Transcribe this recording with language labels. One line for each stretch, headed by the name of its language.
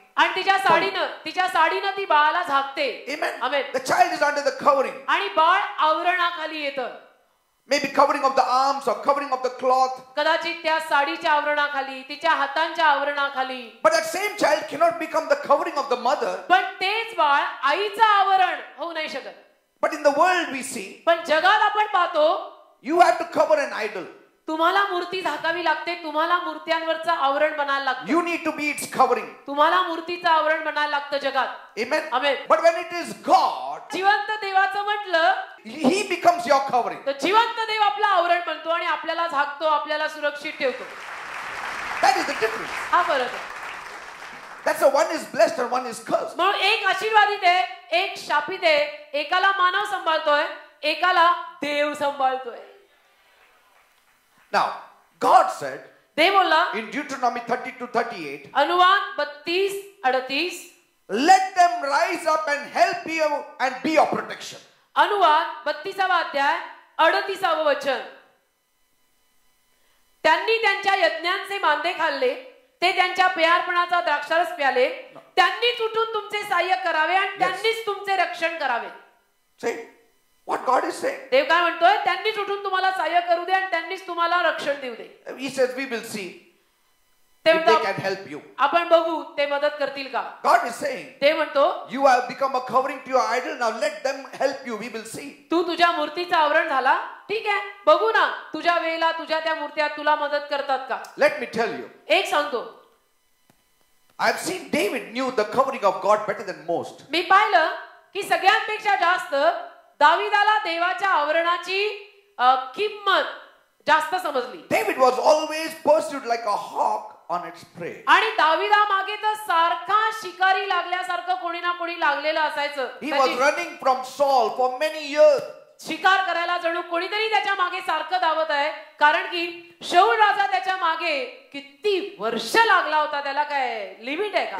Marathi: आणि तिच्या साडीनं ती बाळाला झाकते.
English: Amen.
Marathi: Amen.
English: The child is under the covering.
Marathi: आणि बाळ आवरणाखाली येतं.
English: Maybe covering of the arms or covering of the cloth.
Marathi: कदाचित त्या साडीच्या आवरणाखाली तिच्या हातांच्या आवरणाखाली.
English: But that same child cannot become the covering of the mother.
Marathi: पण तेच बाळ आईचं आवरण होऊ नाही शकत.
English: But in the world we see,
Marathi: पण जगात आपण पाहतो
English: you have to cover an idol.
Marathi: तुम्हाला मूर्ती झाकावी लागते. तुम्हाला मूर्त्यांवरचं आवरण बनायला लागतं.
English: You need to be its covering.
Marathi: तुम्हाला मूर्तीचं आवरण बनायला लागतं जगात.
English: Amen.
Marathi: Amen.
English: But when it is God,
Marathi: जिवंत देवाचं म्हटलं
English: He becomes your covering.
Marathi: तर जिवंत देव आपलं आवरण बनतो आणि आपल्याला झाकतो, आपल्याला सुरक्षित ठेवतो.
English: That is the difference.
Marathi: हा फरक आहे.
English: That's why one is blessed and one is cursed.
Marathi: म्हणून एक आशीर्वादित आहे, एक शापित आहे. एकाला मानव सांभाळतोय, एकाला देव सांभाळतोय.
English: Now, God said
Marathi: देव बोलला
English: in Deuteronomy 32:38,
Marathi: अनुवाद 32:38,
English: let them rise up and help you and be your protection.
Marathi: अनुवाद 32वा अध्याय 38वे वचन. त्यांनी त्यांच्या यज्ञांचे मांदे खाल्ले, ते त्यांच्या प्यारपणाचा द्राक्षारस प्याले. त्यांनीच उठून तुमचे सहाय्य करावे आणि त्यांनीच तुमचे रक्षण करावे.
English: Say what God is saying.
Marathi: देव काय म्हणतोय? त्यांनीच उठून तुम्हाला सहाय्य करू दे आणि त्यांनीच तुम्हाला रक्षण देऊ दे.
English: He says we will see.
Marathi: ते
English: if they
Marathi: म्हणतात,
English: can help you.
Marathi: आपण बघू ते मदत करतील का.
English: God is saying,
Marathi: ते म्हणतो,
English: you have become a covering to your idol. Now let them help you. We will see.
Marathi: तू तुझ्या मूर्तीचं आवरण झाला, ठीक आहे, बघू ना तुझ्या वेळेला तुझ्या त्या मूर्त्या तुला मदत करतात का.
English: Let me tell you,
Marathi: एक सांगतो,
English: I have seen David knew the covering of God better than most.
Marathi: मी पाहिलं की सगळ्यांपेक्षा जास्त दाविदाला देवाच्या आवरणाची किंमत जास्त समजली.
English: David was always pursued like a hawk on its prey.
Marathi: आणि दाविदा मागे तर सारखा शिकारी लागल्यासारखं कोणी ना कोणी लागलेलं असायचं.
English: He was running from Saul for many years.
Marathi: शिकार करायला जणू कोणीतरी त्याच्या मागे सारखं धावत आहे, कारण की शौल राजा त्याच्या मागे किती वर्ष लागला होता, त्याला काय लिमिट आहे का.